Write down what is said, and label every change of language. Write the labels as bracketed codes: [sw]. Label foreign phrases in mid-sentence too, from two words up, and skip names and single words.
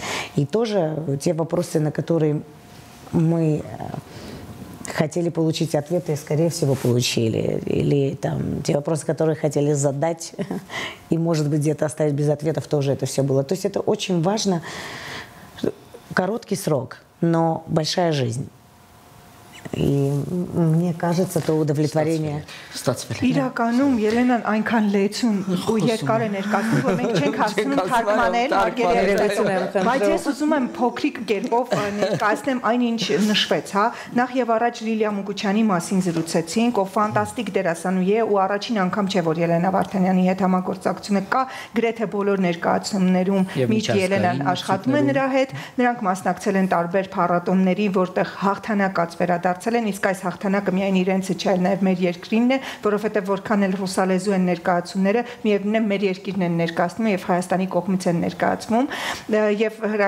[ru] И тоже те вопросы, на которые мы хотели получить ответы, скорее всего, получили. Или там те вопросы, которые хотели задать, и, может быть, где-то оставить без ответов, тоже это все было. То есть это очень важно. Короткий срок, но большая жизнь. И мне кажется, то удовлетворение. [hy] Իրականում Ելենան այնքան լեցուն ու երկար է ներկայացնում, որ մենք չենք հասնում թարգմանել արգելերեցում։ Բայց ես ուզում եմ փոքրիկ կերպով ներկայացնեմ այն, ինչ նշվեց, հա։ Նախ եւ առաջ Լիլիա Մուկուչյանի մասին զրուցեցինք, ով ֆանտաստիկ դերասանուհի է ու առաջին անգամ չէ, որ Ելենա Վարդանյանի հետ համագործակցությունը կա, գրեթե բոլոր ներկայացումներում միշտ Ելենան աշխատում է նրա հետ, նրանք մասնակցել են տարբեր փառատոների, որտեղ հաղթանակած վերադարձել են, իսկ այս հաղթանակը միայն իրենցը չէ, այլ նաև մեր երկրինն է, որովհետև որքան էլ ռուսալեզու են ներկայացումները, միևնույնն է մեր երկիրն են ներկայացնում եւ Հայաստանի կողմից են ներկայացվում եւ